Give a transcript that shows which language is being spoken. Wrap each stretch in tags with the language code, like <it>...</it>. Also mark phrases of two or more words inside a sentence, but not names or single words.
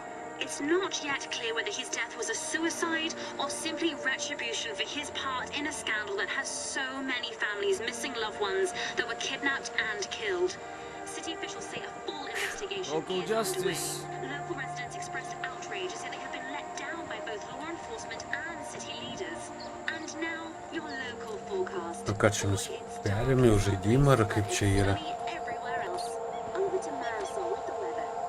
<en>It's not yet clear whether his death was a suicide or simply retribution for his part in a scandal that has so many families missing loved ones that were kidnapped and killed. City officials say a full investigation Local is justice. underway. Local residents expressed outrage, saying they have been let down by both law enforcement and city leaders. And now, your local forecast.</en> <lt>O ką čia mes perėmė už žaidimą, ar kaip čia yra?</lt> <en>Everywhere else. Over to Marisol with the weather.</en>